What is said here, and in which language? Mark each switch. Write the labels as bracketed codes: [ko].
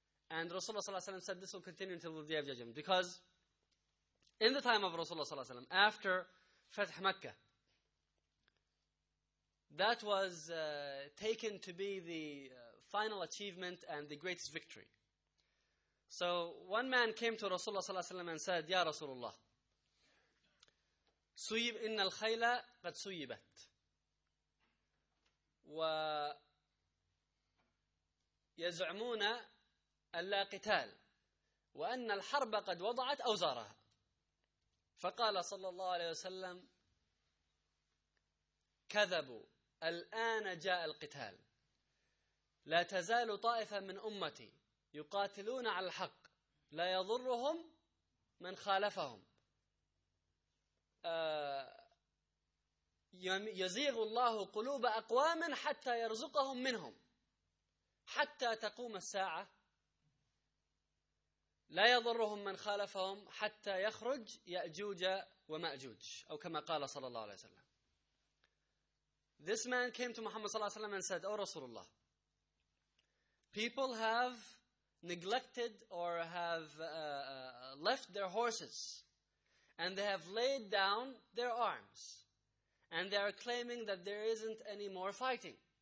[en] And Rasulullah ﷺ said this will continue until the Day of Judgment. Because in the time of Rasulullah ﷺ, after Fath Mecca, that was taken to be the final achievement and the greatest victory. So one man came to Rasulullah ﷺ and said, Ya Rasulullah, [ar] سُيِّبْ إِنَّ الْخَيْلَ قَدْ سُيِّبَتْ وَيَزْعُمُونَ أَلَّا قِتَالَ وَأَنَّ الْحَرْبَ قَدْ وَضَعَتْ أَوْزَارَهَا فَقَالَ صَلَّى اللَّهُ عَلَيْهِ وَسَلَّمْ كَذَبُوا الْآنَ جَاءَ الْقِتَالَ لَا تَزَالُ طَائِفَ مِنْ أُمَّتِي يُقَاتِلُونَ عَلَى الْحَقِّ لَا يَضُرُّهُمْ مَنْ خَالَفَهُمْ يزيغ الله قلوب أقوام حتى يرزقهم منهم حتى تقوم الساعة لا يضرهم من خالفهم حتى يخرج يأجوج ومأجوج أو كما قال صلى الله عليه وسلم. [en] This man came to Muhammad صلى الله عليه وسلم and said, Oh Rasulullah, people have neglected or have left their horses. And they have laid down their arms. And they are claiming that there isn't any more fighting.